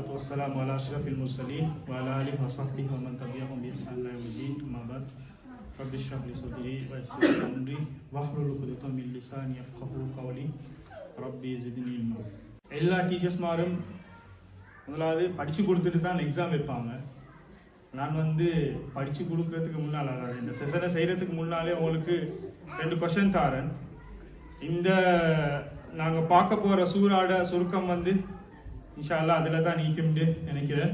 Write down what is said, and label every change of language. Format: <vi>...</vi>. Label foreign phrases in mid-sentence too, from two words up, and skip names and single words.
<ar>والسلام على أشرف المرسلين وعلى آله وصحبه ومن تبعهم بإحسان إلى يوم الدين أما بعد رب اشرح لي صدري ويسر لي أمري واحلل عقدة من لساني يفقهوا قولي ربي زدني علما.</ar> <ta>எல்லா டீச்சர்ஸ்மாரும் முதலாவது படித்து கொடுத்துட்டு தான் எக்ஸாம் வைப்பாங்க. நான் படித்து கொடுக்கறதுக்கு முன்னால், அதாவது இந்த செஷனை செய்கிறதுக்கு முன்னாலே உங்களுக்கு 2 கொஷின் தாரேன். இந்த நாங்கள் பார்க்க போகிற சூறாட சுருக்கம்</ta> <ar>إن شاء الله</ar> <ta>அதில் தான் நீக்கும்னு நினைக்கிறேன்.</ta>